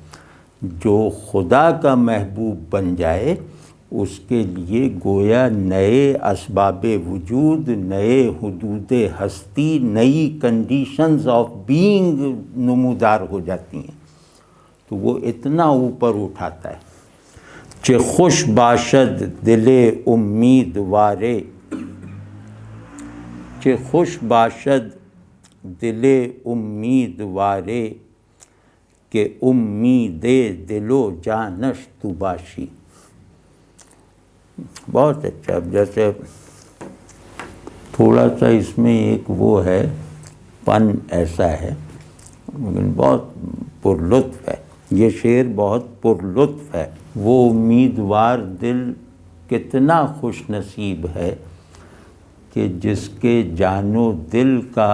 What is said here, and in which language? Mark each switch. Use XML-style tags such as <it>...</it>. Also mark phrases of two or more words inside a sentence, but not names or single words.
<ur>جو خدا کا محبوب بن جائے اس کے لیے گویا نئے اسباب وجود، نئے حدود ہستی، نئی</ur> <en>conditions of being</en> <ur>نمودار ہو جاتی ہیں، تو وہ اتنا اوپر اٹھاتا ہے۔</ur> <fa>چہ خوش باشد دل امیدوارے، چہ خوش باشد دل امیدوارے کہ امید دل و جانش تو باشی۔</fa> <ur>بہت اچھا۔ اب جیسے تھوڑا سا اس میں ایک وہ ہے، پن ایسا ہے لیکن بہت پر لطف ہے، یہ شعر بہت پر لطف ہے۔ وہ امیدوار دل کتنا خوش نصیب ہے کہ جس کے جان و دل کا</ur>